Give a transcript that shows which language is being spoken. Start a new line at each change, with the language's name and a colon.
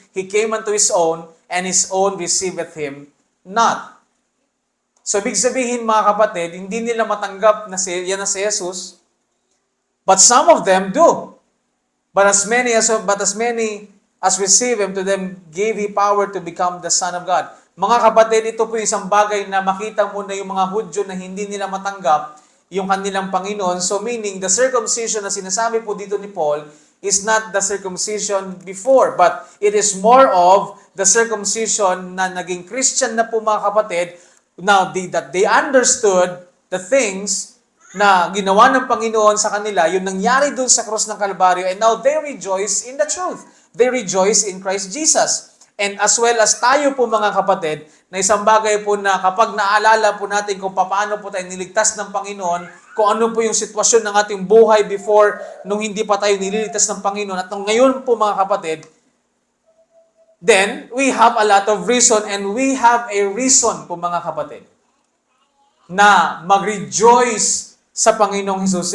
English: He came unto His own, and His own receiveth Him not.
Filipino: So, ibig sabihin mga kapatid, hindi nila matanggap na yan na si Jesus,
English: but some of them do. But as many as receive Him, to them gave He power to become the Son of God.
Filipino: Mga kapatid, ito po yung isang bagay na makita mo na yung mga Hudyo na hindi nila matanggap yung kanilang Panginoon.
English: So meaning, the circumcision
Filipino: na sinasabi po dito ni Paul
English: is not the circumcision before, but it is more of the circumcision
Filipino: na naging Christian na po mga kapatid,
English: now that they understood the things
Filipino: na ginawa ng Panginoon sa kanila, yung nangyari dun sa krus ng Kalbaryo,
English: and now they rejoice in the truth. They rejoice in Christ Jesus.
Filipino: And as well as tayo po mga kapatid, na isang bagay po na kapag naalala po natin kung paano po tayo niligtas ng Panginoon, kung ano po yung sitwasyon ng ating buhay before nung hindi pa tayo nililigtas ng Panginoon, at nung ngayon po mga kapatid,
English: then we have a lot of reason, and we have a reason
Filipino: po mga kapatid na mag-rejoice sa Panginoong Jesus.